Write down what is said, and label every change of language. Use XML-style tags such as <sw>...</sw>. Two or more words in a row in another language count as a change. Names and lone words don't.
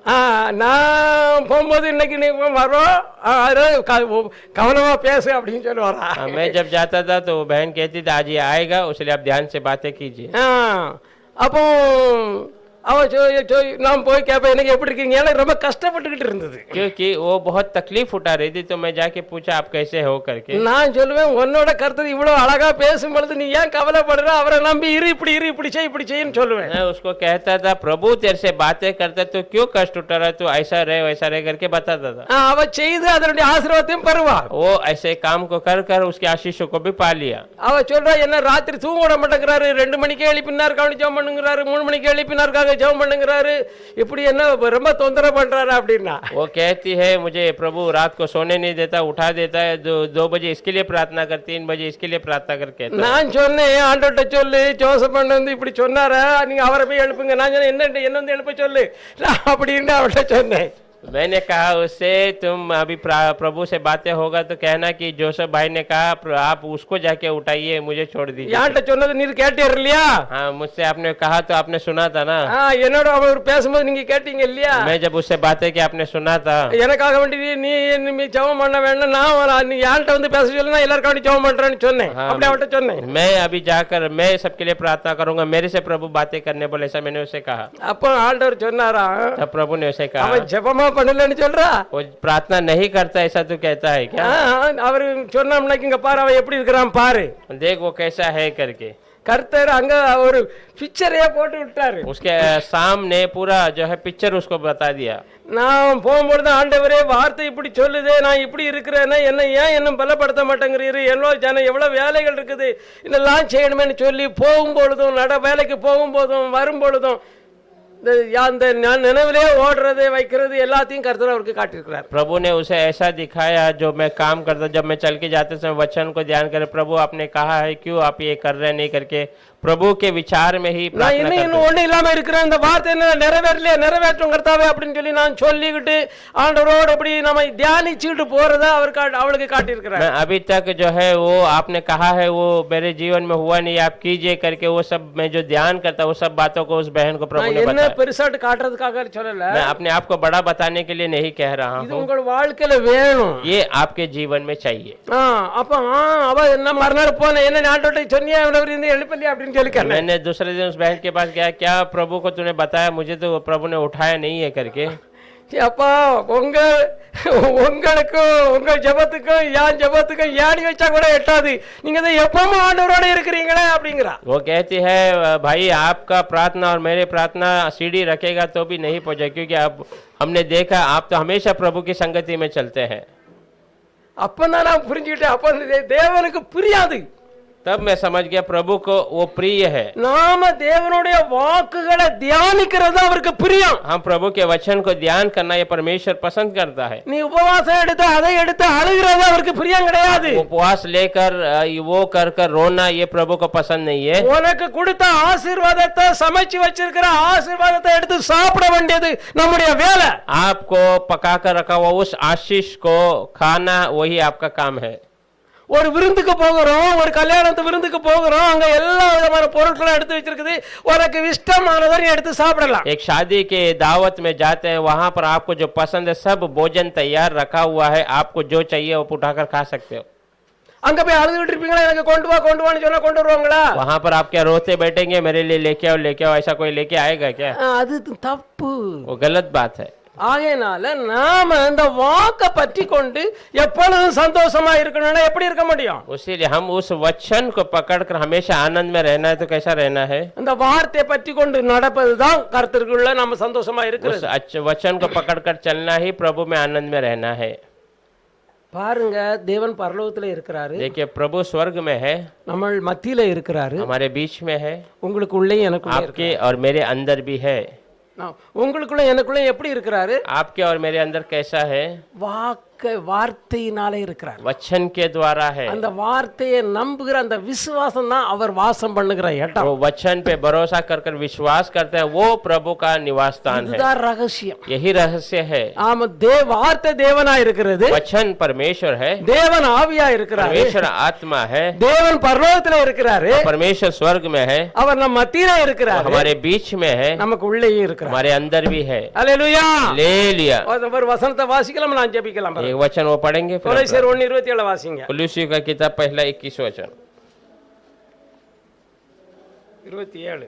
<ta>நான் போகும்போது இன்னைக்கு நீ வரோம், கவனமா பேசு அப்படின்னு சொல்லுவாரா.</ta> <hi>मैं जब जाता था तो वो बहन कहती थी आज ये आएगा, उसलिए आप ध्यान से बातें कीजिए।</hi> <ta>அப்போ அவ நான் போய் கேட்பேன், எனக்கு எப்படி இருக்கீங்க, எனக்கு ரொம்ப கஷ்டப்பட்டுக்கிட்டு இருந்தது.</ta> <hi>क्योंकि वो बहुत तकलीफ उठा रही थी, तो मैं जाके पूछा आप कैसे हो करके।</hi> <ta>நான் சொல்லுவேன், உன்னோட கர்த்தர் இவ்வளவு அழகா பேசும் பொழுது நீ ஏன் கவலைப்படுற, அவரை நம்பி இரு, இப்படி இரு, இப்படி செய்ன்னு சொல்லுவேன்.</ta> <hi>मैं उसको कहता था प्रभु तेरे से बातें करता तो क्यों कष्ट उठा रहा, तू ऐसा रहे वैसा रहे करके बताता था।</hi> <ta>அவ செய்து அதனுடைய ஆசீர்வாதத்தையும் பெறுவா.</ta> <hi>वो ऐसे काम को कर कर उसके आशीषों को भी पा लिया।</hi> <ta>அவ சொல்றா, என்ன ராத்திரி தூங்க விட மாட்டேங்கிறாரு, 2 மணிக்கு எழுப்பினார் கவனி ஜெபம் பண்ணுங்கிறாரு, 3 மணிக்கு எழுப்பினாருக்காக ஜெபம் பண்ணுங்கிறாரு, இப்படி என்ன ரொம்ப தொந்தரவு பண்றாரு அப்படின்னா.</ta> <hi>वो कहती है मुझे प्रभु रात को सोने नहीं देता, उठा देता है, 2 बजे इसके लिए प्रार्थना कर, 3 बजे इसके लिए प्रार्थना कर कहता है।</hi> <ta>நான் சொன்னேன், ஆண்டவர்ட்ட சொல்லு, ஜோசப் வந்து இப்படி சொன்னாரா, நீங்க அவரை போய் எழுப்புங்க. நான் சொன்னேன், என்ன வந்து எழுப்ப சொல்லு அப்படின்னு அவர்கிட்ட சொன்னேன்.</ta> <hi>मैंने कहा उससे तुम अभी प्रभु से बातें होगा तो कहना कि जोसेफ भाई ने कहा आप उसको जाके उठाइए, मुझे छोड़ दीजिए।</hi> <ta>யார்கிட்ட சொன்னது நீர் கேட்டீர் இல்லையா?</ta> <hi>हाँ मुझसे आपने कहा तो आपने सुना था ना।</hi> <ta>என்னோட அவர் பேசும்போது நீங்க கேட்டீங்க இல்லையா?</ta> <hi>मैं जब उससे बातें की आपने सुना था।</hi> <ta>எனக்காக வேண்டி நீ ஜெபம் பண்ண வேண்டாம், நான் நீ யார்கிட்ட வந்து பேச சொல்லு, நான் எல்லாருக்கும் வேண்டி ஜெபம் பண்றேன்னு சொன்னேன். அப்படி அவர்கிட்ட சொன்னேன்,</ta> <hi>मैं अभी जाकर मैं सबके लिए प्रार्थना करूंगा, मेरे से प्रभु बातें करने बोले, ऐसा मैंने उसे कहा।</hi> <ta>அப்போ ஆண்டவர் சொன்னாரா,</ta> <hi>तब प्रभु ने उसे कहा</hi> <ta>அவன் ஜெபமா பண்ணலன்னு சொல்றா,</ta> <hi>वो प्रार्थना नहीं करता, ऐसा तू कहता है क्या?</hi> <ta>அவர் சொன்னோம்னா இங்க பாரு அவன் எப்படி இருக்கிறான் பாரு,</ta> <hi>देख वो कैसा है करके</hi> <ta>கர்த்தர் அங்க ஒரு பிக்சரையே போட்டு விட்டாரு.</ta> <hi>उसके सामने पूरा जो है पिक्चर उसको बता दिया।</hi> <ta>நான் போகும்போது ஆண்டவரே வார்த்தை இப்படி சொல்லுதே, நான் இப்படி இருக்கிறேன்னா என்ன ஏன் இன்னும் பலப்படுத்த மாட்டேங்கிறீரு, எவ்வளவு வேலைகள் இருக்குது, இதெல்லாம் செய்யணுமேன்னு சொல்லி போகும்பொழுதும் வேலைக்கு போகும்போதும் வரும்பொழுதும் நினைவிலே ஓடுறது வைக்கிறது எல்லாத்தையும் கர்த்தர் அவருக்கு காட்டியிருக்கிறார்.</ta> <hi>प्रभु ने उसे ऐसा दिखाया जो मैं काम करता, जब मैं चल के जाते समय वचन को ध्यान करे, प्रभु आपने कहा है क्यों आप ये कर रहे नहीं करके प्रभु के विचार में ही प्रार्थना करते।</hi> <ta>இன்னும் ஒண்ணு இல்லாம இருக்கிறேன், இந்த வார்த்தை என்ன நிறைவேறலையே, நிறைவேற்றும் கர்த்தாவே அப்படின்னு சொல்லி நான் சொல்லிக்கிட்டு ஆண்டவரோடு இப்படி நம்ம தியானிச்சுட்டு போறதா அவளுக்கு காட்டியிருக்கிறார்.</ta> <hi>अभी तक जो है वो आपने कहा है वो मेरे जीवन में हुआ नहीं, आप कीजिए करके वो सब मैं जो ध्यान करता वो सब बातों को उस बहन को प्रभु ने बताया।</hi> <ta>பெருசாட்டு காட்டுறதுக்காக சொல்லல,</ta> <hi>मैं अपने आप को बड़ा बताने के लिए नहीं कह रहा</hi> <ta>இது</ta> <hi>हूँ,</hi> <ta>உங்கள் வாழ்க்கையில வேணும்,</ta> <hi>ये आपके जीवन में चाहिए।</hi> <ta>அப்ப அவ என்ன மறுநாள் போன என்ன ஆண்டவர்ட்ட சொன்னியா எழுப்பலையா அப்படின்னு சொல்லி கேட்டேன்.</ta> <hi>मैंने दूसरे दिन उस बहन के पास गया, क्या प्रभु को तूने बताया, मुझे तो प्रभु ने उठाया नहीं है करके।</hi> <ta>அப்பா உங்களுக்கும் உங்க ஜெபத்துக்கும் என் ஜெபத்துக்கும் ஏணி வச்சா கூட எட்டாது, நீங்க தான் எப்பவும் ஆண்டவரோட இருக்கிறீங்களே அப்படிங்கிறா.</ta> <hi>वो कहती है भाई आपका प्रार्थना और मेरे प्रार्थना सीढ़ी रखेगा तो भी नहीं पहुंचे, क्योंकि अब हमने देखा आप तो हमेशा प्रभु की संगति में चलते हैं।</hi> <ta>அப்பதான் நான் புரிஞ்சுக்கிட்டேன், அப்ப தேவனுக்கு புரியாது,</ta> <hi>तब मैं समझ गया प्रभु को वो प्रिय है।</hi> <ta>நாம தேவனுடைய வாக்குகளை தியானிக்கிறது அவருக்கு பிரியம்.</ta> <hi>हम प्रभु के वचन को ध्यान करना ये परमेश्वर पसंद करता है।</hi> <ta>நீ உபவாசம் எடுத்து அதை எடுத்து அழுகிறது அவருக்கு பிரியம் கிடையாது.</ta> <hi>उपवास लेकर वो कर कर रोना ये प्रभु को पसंद नहीं है।</hi> <ta>உனக்கு கொடுத்த ஆசீர்வாதத்தை சமைச்சு வச்சிருக்கிற ஆசீர்வாதத்தை எடுத்து சாப்பிட வேண்டியது நம்முடைய வேலை.</ta> <hi>आपको पका कर रखा हुआ उस आशीष को खाना वही आपका काम है।</hi> <ta>ஒரு விருந்துக்கு போகிறோம், ஒரு கல்யாணத்து விருந்துக்கு போகிறோம், அங்க எல்லா விதமான பொருட்களும் எடுத்து வச்சிருக்குது, உனக்கு இஷ்டமானதை நீ எடுத்து சாப்பிடலாம்.</ta> <hi>एक शादी के दावत में जाते हैं, वहां पर आपको जो पसंद है सब भोजन तैयार रखा हुआ है, आपको जो चाहिए वो उठाकर खा सकते हो।</hi> <ta>அங்க போய் அழுதுகிட்டு இருப்பீங்களா, எனக்கு கொண்டு வான்னு சொன்னா கொண்டு வருவாங்களா?</ta> <hi>वहां पर आप क्या रोते बैठेंगे मेरे लिए लेके आओ, ऐसा कोई लेके आएगा क्या?</hi> <ta>அது தப்பு.</ta> <hi>वो गलत बात है।</hi> <ta>ஆகையினால நாம இந்த வாக்க பற்றி கொண்டு எப்பொழுதும் சந்தோஷமா இருக்கணும்னா எப்படி இருக்க முடியும்?</ta> <hi>इसीलिए हम उस वचन को पकड़कर हमेशा आनंद में रहना है तो कैसा रहना है?</hi> <ta>இந்த வார்த்தையை பற்றி கொண்டு நடப்பதுதான் கர்த்தருக்குள்ள நம்ம சந்தோஷமா</ta> <hi>उस</hi> <ta>இருக்கிறது.</ta> <hi>वचन को पकड़कर चलना ही प्रभु में आनंद में रहना है।</hi> <ta>பாருங்க, தேவன் பரலோகத்துல இருக்கிறாரு,</ta> <hi>देखिए प्रभु स्वर्ग में है,</hi> <ta>நம்ம மத்தியில இருக்கிறாரு,</ta> <hi>हमारे बीच में है,</hi> <ta>உங்களுக்குள்ளே எனக்குள்ளே</ta> <hi>आपके और मेरे अंदर भी है।</hi> <ta>உங்களுக்குள்ள எனக்குள்ள எப்படி இருக்கிறாரு?</ta> <hi>आपके और मेरे अंदर कैसा है?</hi> <ta>வார்த்தையினாலே இருக்கிறார்.</ta> <hi>वचन के द्वारा है।</hi> <ta>அந்த வார்த்தையை நம்புகிற அந்த விசுவாசம் தான் அவர் வாசம் பண்ணுகிற இடம்.</ta> <hi>वो वचन पे भरोसा कर विश्वास करते हैं, वो प्रभु का निवास स्थान है।</hi> <ta>இதுதான் ரகசியம்.</ta> <hi>यही रहस्य है।</hi> <ta>ஆமா, வார்த்தை தேவனா இருக்கிறது,</ta> <hi>वचन परमेश्वर है,</hi> <ta>தேவன் ஆவியா இருக்கிறார்,</ta> <hi>परमेश्वर आत्मा है,</hi> <ta>தேவன் பரலோகத்துல இருக்கிறாரு,</ta> <hi>परमेश्वर स्वर्ग में है,</hi> <ta>அவர் நம்ம மத்தியில இருக்கிறார்,</ta> <hi>हमारे बीच में है,</hi> <ta>நமக்கு உள்ளேயே இருக்கிறார்,</ta> <hi>हमारे अंदर भी है।</hi> <ta>அல்லேலூயா.</ta> <hi>ले लिया।</hi> <ta>ஒரு வசனத்தை வாசிக்கலாம், நான் ஜெபிக்கலாம்.</ta> <hi>एक वचन वो पढ़ेंगे।</hi> <ta>கொலோசியர் 1:27 வாசிங்க.</ta> <hi>कुलुस्सी का किताब पहला 21 वचन 27</hi>